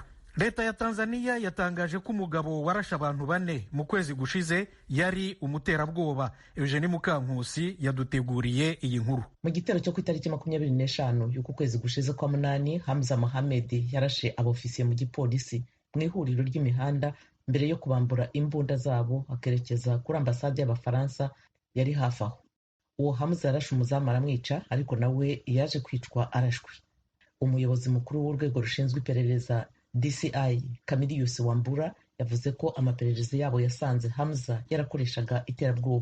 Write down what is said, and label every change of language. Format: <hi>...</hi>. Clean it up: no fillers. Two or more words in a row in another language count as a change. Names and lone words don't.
<rw>Leta ya Tanzania yatangaje ko umugabo warashe abantu 4 mu kwezi gushize yari umuterabwoba. Eugenie Mukankusi yaduteguriye iyi nkuru. Mu gitero cyo ku itariki 25 y'uku kwezi gushize kwa 8, Hamza Mohamed yarashe abofisiye mu gipolisi mu ihuriro ry'imihanda mbere yo kubambura imbunda zabo akerekeza kuri ambasade y'Abafaransa yari hafi aho. Uwo Hamza yarashe umuzamu aramwica, ariko nawe yaje kwicwa arashwe. Umuyobozi mukuru w'urwego rushinzwe iperereza DCI Camillus Wambura yavuze ko amaperereza yabo yasanze Hamza yarakoreshaga iterabwoba.</rw>